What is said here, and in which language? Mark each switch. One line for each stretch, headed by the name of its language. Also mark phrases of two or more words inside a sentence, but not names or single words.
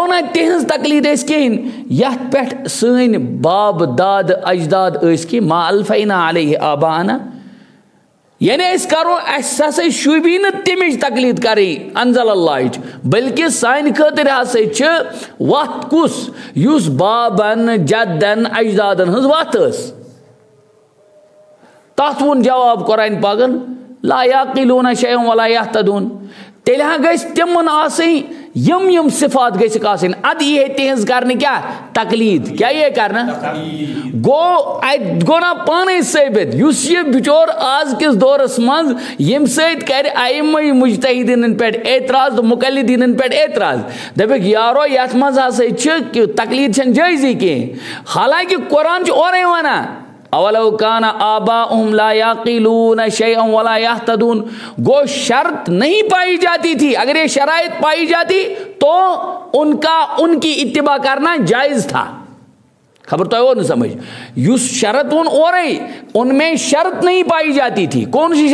Kashmiri: نہٕ تِہنٛز تقلیٖد أسۍ کِہیٖنۍ یتھ پٮ۪ٹھ سٲنۍ باب داد اجداد ٲسۍ کہِ
Arabic: ما الفینا علیہ آباءنا
Kashmiri: یعنی أسۍ کرو اَسہِ ہسا شوٗبی نہٕ تَمِچ تقلیٖد کَرٕنۍ انزل اللہٕچ بلکہِ سانہِ خٲطرٕ ہسا چھِ وَتھ کُس یُس بابن جدن اجدادن ہٕنٛز وَتھ ٲس تَتھ ووٚن جواب قرآن پاکن
Arabic: لا یعقلون شیئا ولا یہتدون
Kashmiri: تیٚلہِ ہا گژھِ تِمن آسٕنۍ یم صفات گژھِکھ آسٕنۍ ادٕ یی ہے تِہنٛز کرنہٕ کیٛاہ تقلیٖد کیٛاہ یی ہے کرنہٕ گوٚو اتہِ گوٚو نا پانے ثٲبت یُس یہِ بِچور آز کِس دورس منٛز ییٚمہِ سۭتۍ کرِ ائمہ مجتہدیٖنن پٮ۪ٹھ اعتراض تہٕ مقلدیٖنن پٮ۪ٹھ اعتراض دپکھ یارو یتھ منٛز ہسا چھِ کہِ تقلیٖد چھنہٕ جٲیزٕے کینٛہہ حالانکہِ قرآن چھُ اورے ونان
Arabic: اولو کان آباؤہم لا یعقلون شیئا ولا یہتدون
Urdu: گو شرط نہیں پائی جاتی تھی اگر یہ شرائط پائی جاتی تو ان کی اتباع کرنا جائز تھا خبر تو وہ نہیں سمجھ یس شرط اورے ان میں شرط نہیں پائی جاتی تھی کون سی